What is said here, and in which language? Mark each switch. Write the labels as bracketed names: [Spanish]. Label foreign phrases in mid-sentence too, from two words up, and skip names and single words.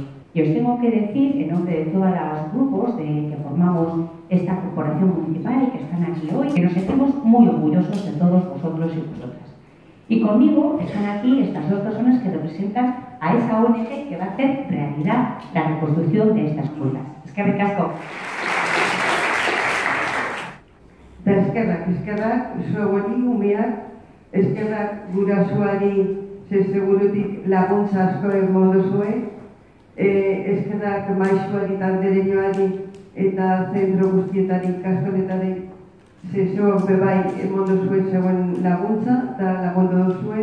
[Spanish] Y os tengo que decir, en nombre de todos los grupos que formamos esta corporación municipal y que están aquí hoy, que nos sentimos muy orgullosos de todos vosotros y vosotras. Y conmigo están aquí estas dos personas que representan a esa ONG que va a hacer realidad la reconstrucción de estas escuelas. [Basque] Eskerrik asko. Eskerrak, zuegori umeak, eskerrak gurasoari segurutik laguntza asko emango duzue, eskerrak maisuari taldereñoari eta zentro guztietari ikastoletari zegoen bebai emango duzue zegoen laguntza eta lagundu duzue.